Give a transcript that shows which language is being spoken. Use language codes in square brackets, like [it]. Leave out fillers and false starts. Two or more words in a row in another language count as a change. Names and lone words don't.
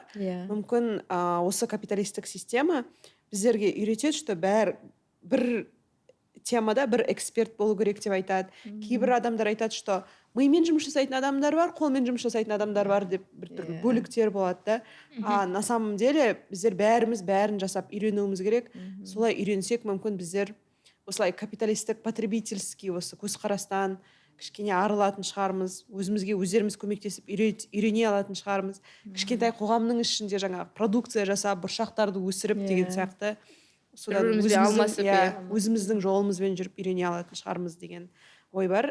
[kk] Мүмкін осы капиталистік система біздерге үйретеді, что бір темада бір эксперт болу керек деп айтады. Кейбір адамдар айтады, что мимен жұмыс жасайтын адамдар бар, қолмен жұмыс жасайтын адамдар бар деп бір бөліктер болады да. [ru] На самом деле [kk] біздер бәріміз бәрін жасап үйренуіміз керек. Солай үйренсек, мүмкін біздер осылай капиталистік, потребительский осы көзқарастан кішкене арылатын шығармыз, өзімізге өздеріміз көмектесіп үйрене алатын шығармыз. Кішкентай қоғамның ішінде жаңағы продукция жасап, бұршақтарды өсіріп деген сияқты өзіміздің жолымызбен жүріп үйрене алатын шығармыз деген ой бар.